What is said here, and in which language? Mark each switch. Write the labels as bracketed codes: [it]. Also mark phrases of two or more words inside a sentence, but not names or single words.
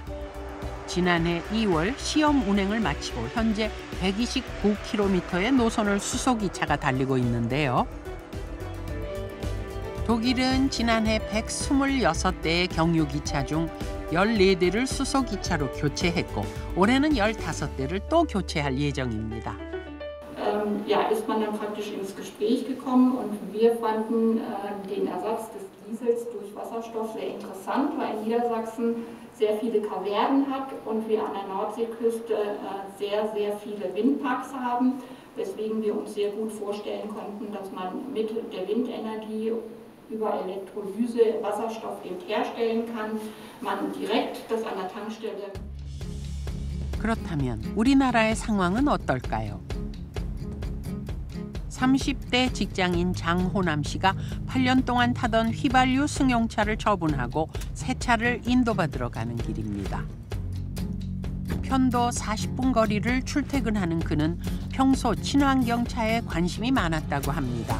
[ko] 지난해 2월 시험 운행을 마치고 현재 129km의 노선을 수소기차가 달리고 있는데요. 독일은 지난해 126대의 경유기차 중 14대를 수소기차로 교체했고 올해는 15대를 또 교체할 예정입니다. [de] Ist man dann praktisch ins Gespräch gekommen und wir fanden den Ersatz des Diesels durch Wasserstoff sehr interessant, weil Niedersachsen sehr viele Kavernen hat und wir an der Nordseeküste sehr, sehr viele Windparks haben, weswegen wir uns sehr gut vorstellen konnten, dass man mit der Windenergie über Elektrolyse Wasserstoff eben herstellen kann, man direkt das an der Tankstelle. [ko] 그렇다면 우리나라의 상황은 어떨까요? 30대 직장인 장호남 씨가 8년 동안 타던 휘발유 승용차를 처분하고 새 차를 인도받으러 가는 길입니다. 편도 40분 거리를 출퇴근하는 그는 평소 친환경 차에 관심이 많았다고 합니다.